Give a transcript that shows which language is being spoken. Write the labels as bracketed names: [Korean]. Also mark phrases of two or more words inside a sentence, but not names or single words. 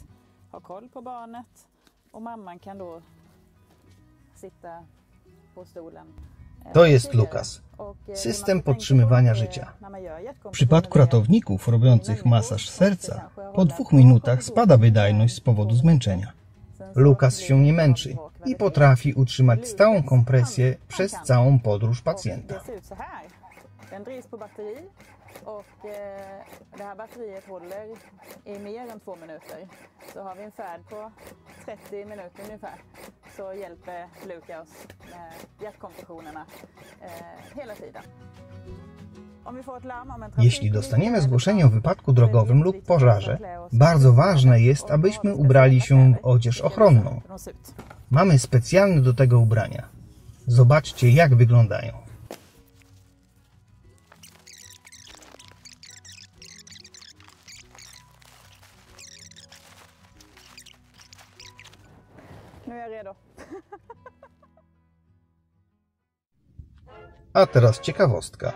[Polish] To jest Lukas, system podtrzymywania życia. W przypadku ratowników robiących masaż serca, po 2 minutach spada wydajność z powodu zmęczenia. Lukas się nie męczy i potrafi utrzymać stałą kompresję przez całą podróż pacjenta. [Swedish] Det här batteriet håller i mer än 2 minuter. Så har vi en färd på 30 minuter ungefär, så hjälper Lukas med hjärtkompressionerna hela tiden. [Polish] Jeśli dostaniemy zgłoszenie o wypadku drogowym lub pożarze, bardzo ważne jest, abyśmy ubrali się w odzież ochronną. Mamy specjalne do tego ubrania. Zobaczcie, jak wyglądają. A teraz ciekawostka.